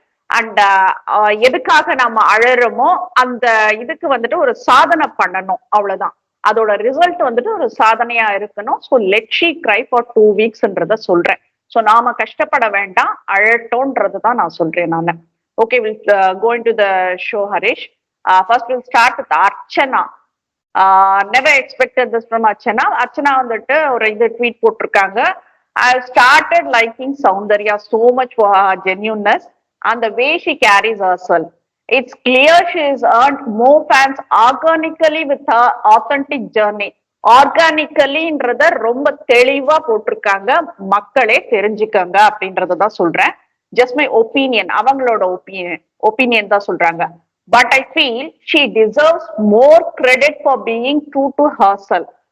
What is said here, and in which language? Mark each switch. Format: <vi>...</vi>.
<ta>And எதுக்காக நம்ம அழறோமோ அந்த இதுக்கு வந்துட்டு ஒரு சாதனை பண்ணணும், அவ்வளவுதான். அதோட ரிசல்ட் வந்துட்டு ஒரு சாதனையா இருக்கணும்.</ta> <en>so let she cry for 2 weeks</en> <ta>சொல்றேன். ஸோ நாம கஷ்டப்பட வேண்டாம், அழட்டோன்றது தான் நான் சொல்றேன் நான்.</ta> <en>Okay, we'll go into the show, Harish. First, we'll start with Archana. Never expected this from Archana.</en> <ta>Archana வந்துட்டு ஒரு இது ட்வீட் போட்டிருக்காங்க.</ta> <en>I started liking Soundarya so much for her genuineness and the way she carries herself. It's clear she has earned more fans organically with her authentic journey.</en> <ta>ஆர்கானிக்கலின்றத ரொம்ப தெளிவா போட்டிருக்காங்க. மக்களே தெரிஞ்சுக்கங்க அப்படின்றதான் சொல்றேன்.</ta> <en>just my opinion,</en> <ta>அவங்களோட opinion தான் சொல்றாங்க.</ta> <en>But I feel she deserves more credit for being true to herself.</en>